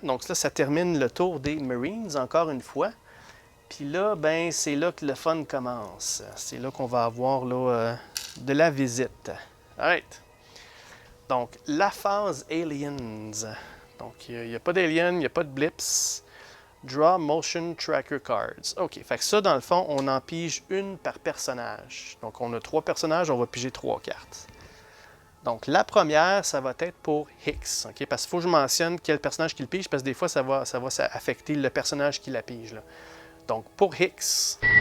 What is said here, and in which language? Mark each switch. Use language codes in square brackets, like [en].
[fr] Donc là, ça termine le tour des Marines, encore une fois. Puis là, ben, c'est là que le fun commence. C'est là qu'on va avoir là, de la visite. Alright. Donc, la phase Aliens. Donc, il n'y a pas d'Aliens, il n'y a pas de Blips. [en] Draw Motion Tracker Cards. [fr] OK. Fait que ça, dans le fond, on en pige une par personnage. Donc, on a 3 personnages, on va piger 3 cartes. Donc, la première, ça va être pour Hicks. OK? Parce qu'il faut que je mentionne quel personnage qu'il pige, parce que des fois, ça va affecter le personnage qui la pige, là. Donc, pour Hicks.